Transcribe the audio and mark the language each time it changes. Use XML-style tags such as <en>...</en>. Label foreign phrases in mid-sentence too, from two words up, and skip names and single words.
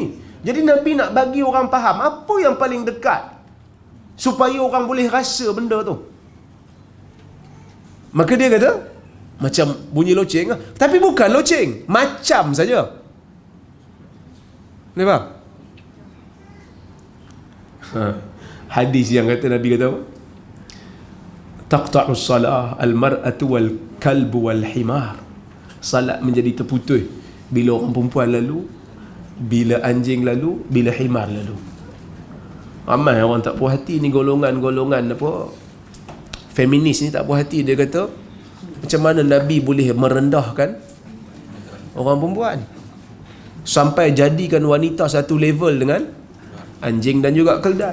<ms>Jadi Nabi nak bagi orang faham apa yang paling dekat supaya orang boleh rasa benda tu. Maka dia kata macam bunyi loceng lah. Tapi bukan loceng, macam saja. Boleh faham? Hadis yang kata Nabi kata apa?</ms> <ar>تقطع الصلاة المرأة والكلب والحمار.</ar> <ms>Salat menjadi terputus bila orang perempuan lalu, bila anjing lalu, bila himar lalu. Ramai orang tak puas hati ni, golongan-golongan apa feminis ni tak puas hati. Dia kata macam mana Nabi boleh merendahkan orang perempuan sampai jadikan wanita satu level dengan anjing dan juga keldai.</ms>